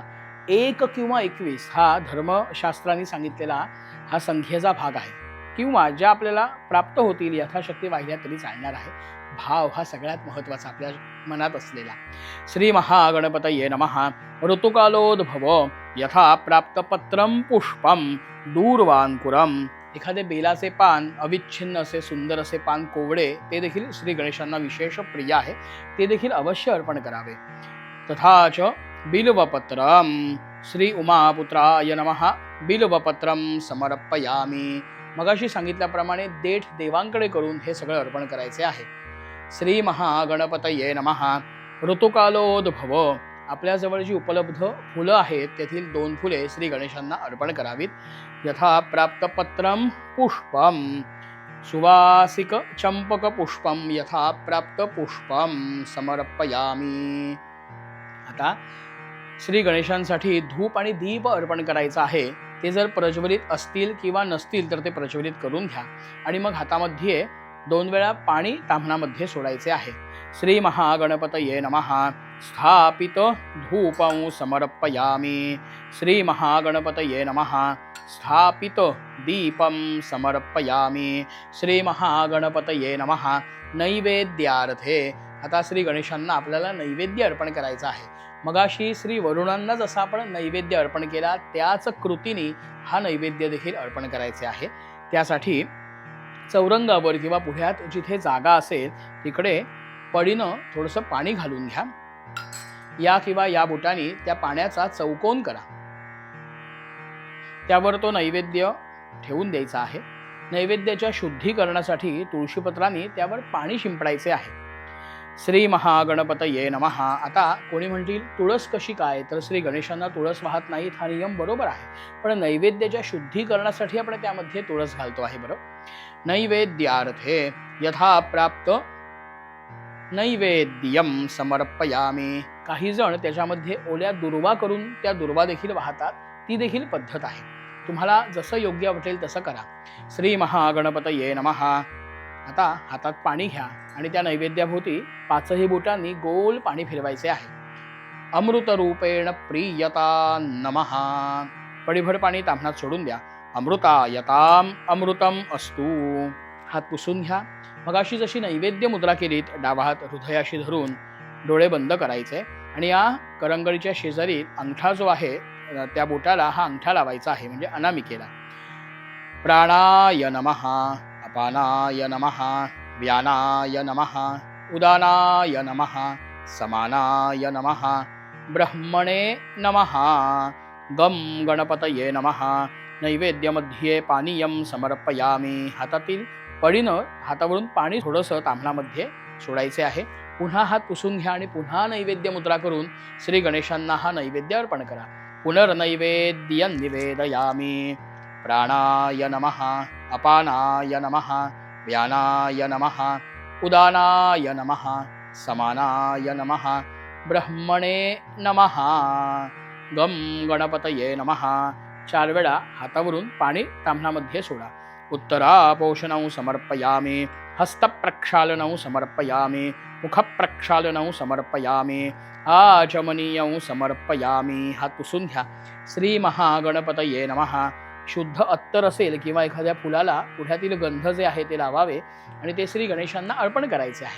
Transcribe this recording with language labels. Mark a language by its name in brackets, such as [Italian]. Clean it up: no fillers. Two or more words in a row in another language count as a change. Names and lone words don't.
[Marathi] 1 किंवा 21 हा धर्मशास्त्रांनी सांगितलेला हा संख्येचा भाग आहे. किंवा ज्या आपल्याला प्राप्त होतील यथाशक्ती वाहिल्या तरी चालणार आहे. भाव हा सगळ्यात महत्त्वाचा आपल्या मनात असलेला. [Sanskrit] श्री महागणपतये नमः. ऋतुकालोद्भव यथा प्राप्त पत्रम पुष्पम दूर्वांकुरम. [Marathi] एखादे बेलाचे पान अविच्छिन्न असे सुंदर असे पान कोवडे ते देखील श्री गणेशांना विशेष प्रिय आहे. ते देखील अवश्य अर्पण करावे. [Sanskrit] तथाच बिल्वपत्रम. श्री उमापुत्राय नमः. बिल्वपत्रम समर्पयामी. [Marathi] मगाशी सांगितल्याप्रमाणे देठ देवांकडे करून हे सगळं अर्पण करायचे आहे. [Sanskrit] श्री महागणपतये नमः. ऋतुकालोद्भव. [Marathi] आपल्याजवळ जी उपलब्ध फुलं आहेत त्यातील 2 फुले श्री गणेशांना अर्पण करावीत. [Sanskrit] यथा प्राप्त पत्रम पुष्पम. सुवासिक चंपक पुष्पम यथा प्राप्त पुष्पम समर्पयामी. [Marathi] आता श्री गणेशांसाठी धूप आणि दीप अर्पण करायचा आहे. ते जर प्रज्वलित असतील किंवा नसतील तर ते प्रज्वलित करून घ्या आणि मग हातामध्ये 2 वेळा पाणी ताम्हणामध्ये सोडायचे आहे. [Sanskrit] श्री महागणपतये नमः. स्थापित धूपं समर्पयामी. श्री महागणपतये नमः. स्थापित दीपं समर्पयामी. श्री महागणपतये नमः. नैवेद्यार्थे. [Marathi] आता श्री गणेशांना आपल्याला नैवेद्य अर्पण करायचा आहे. मगाशी श्री वरुणांना जसा आपण नैवेद्य अर्पण केला त्याच कृतीने हा नैवेद्य देखील अर्पण करायचे आहे. त्यासाठी चौरंगावर किंवा पुढ्यात जिथे जागा असेल तिकडे पडीनं थोडंसं पाणी घालून घ्या. या किंवा या बोटाने त्या पाण्याचा चौकोन करा. त्यावर तो नैवेद्य ठेवून द्यायचा आहे. नैवेद्याच्या शुद्धीकरणासाठी तुळशीपत्राने त्यावर पाणी शिंपडायचे आहे. [Sanskrit] श्री महागणपतये नमः. [Marathi] आता कोणी म्हणतील तुळस कशी काय, तर श्री गणेशांना तुळस वाहत नाहीत हा नियम बरोबर आहे, पण नैवेद्याच्या शुद्धीकरणासाठी आपण त्यामध्ये तुळस घालतो आहे. बरोबर. [Sanskrit] नैवेद्यार्थे यथा प्राप्त नैवेद्यम समर्पयामी. [Marathi] काही जण त्याच्यामध्ये ओल्या दुर्वा करून त्या दुर्वा देखील वाहतात, ती देखील पद्धत आहे. तुम्हाला जसं योग्य वाटेल तसं करा. श्री महागणपतये नमः. आता हातात पाणी घ्या आणि त्या नैवेद्याभोवती 5ही बोटांनी गोल पाणी फिरवायचे आहे. [Sanskrit] अमृत रूपेण प्रियता नमः. [Marathi] पडीभर पाणी ताम्हणात सोडून द्या. [Sanskrit] अमृतायताम अमृतम अस्तु. [Marathi] हात पुसून घ्या. मगाशी जशी नैवेद्य मुद्रा केलीत डावा हात हृदयाशी धरून डोळे बंद करायचे आणि या करंगळीच्या शेजारी अंगठा जो आहे त्या बोटाला हा अंगठा लावायचा आहे, म्हणजे अनामिकेला. [Sanskrit] प्राणाय नमः. अपानाय नमः. व्यानाय नमः. उदानाय नमः. समानाय नमः. ब्रह्मणे नमः. गम गणपतये नमः. नैवेद्यमध्ये पानीयम समर्पयामी. [Marathi] हातातील पडीनं हातावरून पाणी थोडंसं ताम्हणामध्ये सोडायचे आहे. पुन्हा हात पुसून घ्या आणि पुन्हा नैवेद्य मुद्रा करून श्री गणेशांना हा नैवेद्य अर्पण करा. [Sanskrit] पुनर्नैवेद्यं निवेदयामी. प्राणाय नमः. अपानाय नमः. व्यानाय नमः. उदानाय नमः. समानाय नमः. ब्रह्मणे नमः. गम गणपतये नमः. [Marathi] 4 वेळा हातावरून पाणी ताम्हणामध्ये सोडा. [Sanskrit] उत्तरापोषणं समर्पयामी. हस्तप्रक्षालनं समर्पयामी. मुखप्रक्षालनं समर्पयामी. आचमनीयं समर्पयामी. [Marathi] हात पुसून घ्या. [Sanskrit] श्री महागणपतये नमः. [Marathi] शुद्ध अत्तर असेल किंवा एखाद्या फुलाला पुढ्यातील गंध जे आहे ते लावावे आणि ते श्री गणेशांना अर्पण करायचे आहे.